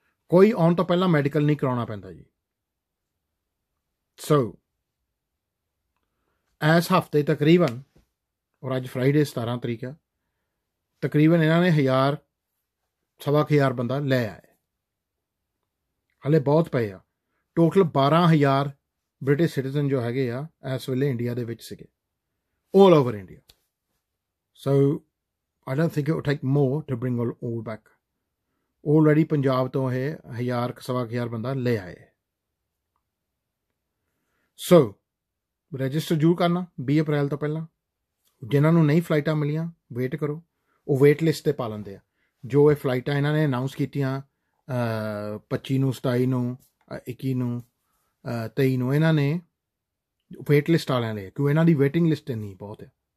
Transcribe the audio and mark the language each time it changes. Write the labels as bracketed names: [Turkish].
[Punjabi] ਕੋਈ ਆਉਣ ਤੋਂ ਪਹਿਲਾਂ ਮੈਡੀਕਲ ਨਹੀਂ ਕਰਾਉਣਾ ਪੈਂਦਾ ਜੀ। ਸੋ ਇਸ ਹਫ਼ਤੇ ਤਕਰੀਬਨ, ਔਰ ਅੱਜ ਫਰਾਈਡੇ 17 ਤਰੀਕ ਆ, ਤਕਰੀਬਨ ਇਹਨਾਂ ਨੇ 1000-1000 ਬੰਦਾ ਲੈ ਆਏ। ਹਾਲੇ ਬਹੁਤ ਪਏ ਆ। ਟੋਟਲ 12000 ਬ੍ਰਿਟਿਸ਼ ਸਿਟੀਜ਼ਨ ਜੋ ਹੈਗੇ ਆ ਇਸ ਵੇਲੇ ਇੰਡੀਆ ਦੇ ਵਿੱਚ ਸੀਗੇ, [English] all over India. So I don't think it will take more to bring all back. [Punjabi] Already Punjab ਤੋਂ ਇਹ 1000-1000 ਬੰਦਾ ਲੈ ਆਏ। ਸੋ ਰਜਿਸਟਰ ਜ਼ਰੂਰ ਕਰਨਾ 20 ਅਪ੍ਰੈਲ ਤੋਂ ਪਹਿਲਾਂ। ਜਿਨ੍ਹਾਂ ਨੂੰ ਨਹੀਂ ਫਲਾਈਟਾਂ ਮਿਲੀਆਂ, ਵੇਟ ਕਰੋ, ਉਹ ਵੇਟ ਲਿਸਟ 'ਤੇ ਪਾ ਲੈਂਦੇ ਆ। ਜੋ ਇਹ ਫਲਾਈਟਾਂ ਇਹਨਾਂ ਨੇ ਅਨਾਊਂਸ ਕੀਤੀਆਂ 25 ਨੂੰ, 27 ਨੂੰ, 21 ਨੂੰ, 23 ਨੂੰ, ਇਹਨਾਂ ਨੇ ਵੇਟ ਲਿਸਟ ਵਾਲਿਆਂ ਲਈ, ਕਿਉਂ ਇਹਨਾਂ ਦੀ ਵੇਟਿੰਗ ਲਿਸਟ ਇੰਨੀ ਬਹੁਤ ਹੈ।